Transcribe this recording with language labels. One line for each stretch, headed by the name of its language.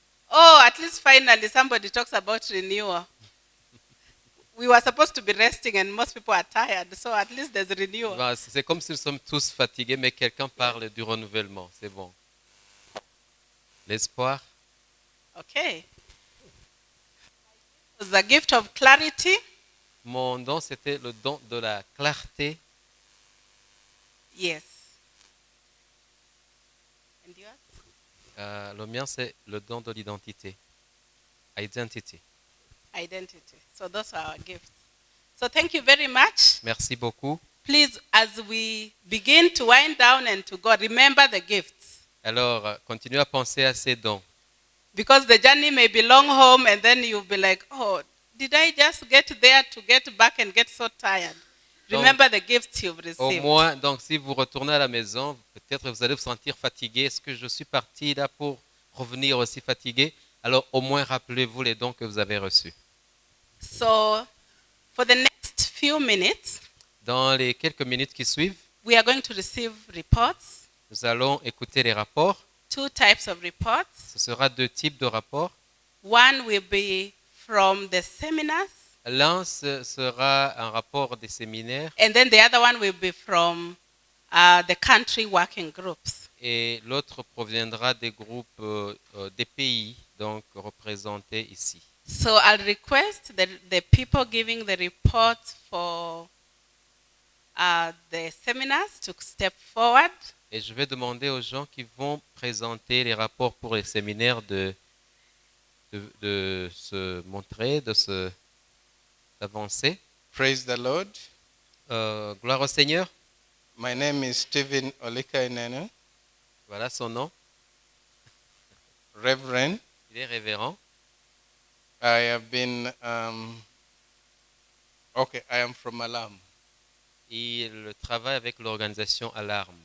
English: Oh, at least finally somebody talks about renewal. we were supposed to be resting and most people are tired, so at least there's renewal.
French: Voilà, c'est comme si nous sommes tous fatigués, mais quelqu'un parle du renouvellement. C'est bon. L'espoir.
English: Okay. It was the gift of clarity.
French: Mon don, c'était le don de la clarté.
English: Yes. And yours?
French: Le mien, c'est le don de l'identité.
English: Identity. Identity. So those are our gifts. So thank you very much.
French: Merci beaucoup.
English: Please, as we begin to wind down and to go, remember the gifts.
French: Alors, continuez à penser à ces dons.
English: Because the journey may be long home and then you'll be like, oh, did I just get there to get back and get so tired? Remember the gifts you've
French: Au
English: received.
French: moins, donc, si vous retournez à la maison, peut-être vous allez vous sentir fatigué. Est-ce que je suis parti là pour revenir aussi fatigué? Alors, au moins, rappelez-vous les dons que vous avez reçus.
English: So for the next few minutes,
French: Dans les quelques minutes qui suivent,
English: we are going to receive reports,
French: nous allons écouter les rapports.
English: 2 types of reports.
French: Ce sera 2 types de rapports.
English: One will be from the seminars,
French: L'un sera un rapport des séminaires
English: and then the other one will be from the country working groups.
French: et l'autre proviendra des groupes des pays donc représentés ici.
English: So I'll request the people giving the reports for the seminars to step forward.
French: Et je vais demander aux gens qui vont présenter les rapports pour les séminaires de se montrer, d'avancer.
English: Praise the Lord.
French: Gloire au Seigneur.
English: My name is Stephen Olekainene,
French: Voilà son nom.
English: Reverend.
French: Il est révérend.
English: I have been, I am from Alam.
French: Il travaille avec l'organisation Alarme.